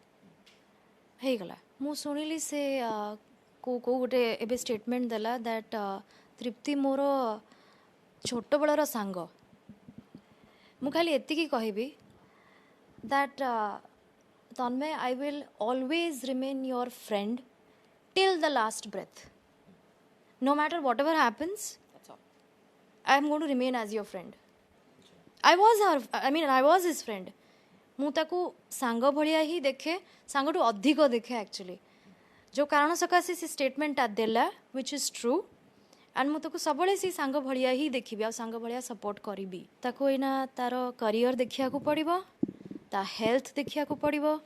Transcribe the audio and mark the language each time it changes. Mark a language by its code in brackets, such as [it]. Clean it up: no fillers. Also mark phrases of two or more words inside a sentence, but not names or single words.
[or] ହେଇଗଲା ମୁଁ ଶୁଣିଲି ସେ କେଉଁ ଗୋଟେ ଏବେ ଷ୍ଟେଟମେଣ୍ଟ ଦେଲା ଦ୍ୟାଟ୍ ତୃପ୍ତି ମୋର ଛୋଟବେଳର ସାଙ୍ଗ ମୁଁ ଖାଲି ଏତିକି କହିବି [en] that Tanmay I will always remain your friend till the last breath no matter whatever happens That's all. I am going to remain as your friend. I was his friend. [or] ମୁଁ ତାକୁ ସାଙ୍ଗ ଭଳିଆ ହିଁ ଦେଖେ ସାଙ୍ଗଠୁ ଅଧିକ ଦେଖେ ଆକ୍ଚୁଆଲି ଯେଉଁ କାରଣ ସକାଶେ ସେ ଷ୍ଟେଟମେଣ୍ଟଟା ଦେଲା [en] which is true and [or] ମୁଁ ତାକୁ ସବୁବେଳେ ସେ ସାଙ୍ଗ ଭଳିଆ ହିଁ ଦେଖିବି ଆଉ ସାଙ୍ଗ ଭଳିଆ ସପୋର୍ଟ କରିବି ତାକୁ ଏଇନା ତାର କରିୟର ଦେଖିବାକୁ ପଡ଼ିବ ତା ହେଲ୍ଥ ଦେଖିବାକୁ ପଡ଼ିବ